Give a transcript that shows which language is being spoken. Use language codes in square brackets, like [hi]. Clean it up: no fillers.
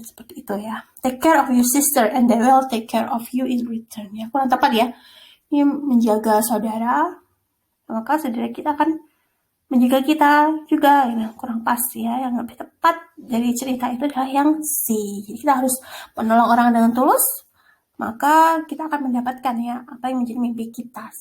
[id] Seperti itu ya. [en] Take care of your sister and they will take care of you in return ya. [id] Kurang tepat ya. Ini menjaga saudara, maka saudara kita akan menjaga kita juga. Nah, kurang pas ya. Yang lebih tepat dari cerita itu adalah yang C. Jadi kita harus menolong orang dengan tulus, maka kita akan mendapatkan ya apa yang menjadi mimpi kita.